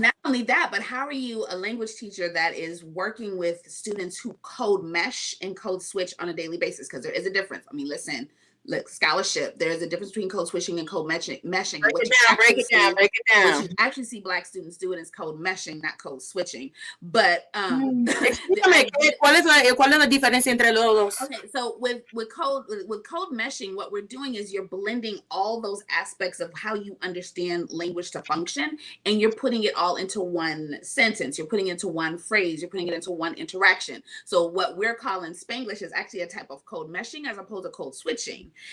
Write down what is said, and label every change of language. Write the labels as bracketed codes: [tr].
[en] Not only that, but how are you a language teacher that is working with students who code mesh and code switch on a daily basis? Because there is a difference. I mean, listen, look, scholarship, there's a difference between code switching and code meshing. Break it down. What you actually see Black students do it is code meshing, not code switching. But [es] ¿Cuál es la diferencia entre los dos? [en] Okay, so with code meshing, what we're doing is you're blending all those aspects of how you understand language to function, and you're putting it all into one sentence. You're putting it into one phrase. You're putting it into one interaction. So what we're calling Spanglish is actually a type of code meshing as opposed to code switching.